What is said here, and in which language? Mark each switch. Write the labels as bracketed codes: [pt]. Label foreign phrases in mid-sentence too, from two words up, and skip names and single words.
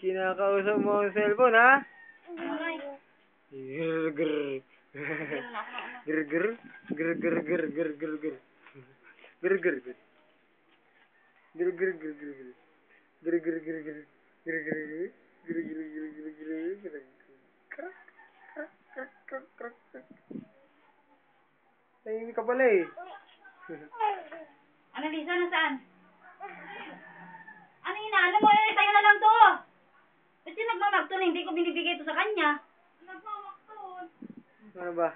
[tl] Kinakausap mo ang cellphone, ha? Aray. Grr, grr. Grr, grr. Grr, grr, grr, grr, grr, grr. Grr, grr, grr. Grr, grr, grr, grr, grr. Grr, grr, grr, grr. Grr, grr, grr. Grr, grr, grr, grr, grr, grr. Krak, krak, krak, krak, krak, krak. Tahimik ka pala eh. Ano, Lisa? Nasaan? Ano inaano mo? Eh, sa'yo na lang to. Ba't yung nagmamakton? Hindi ko binibigay to sa kanya. Nagmamakton. Ano ba?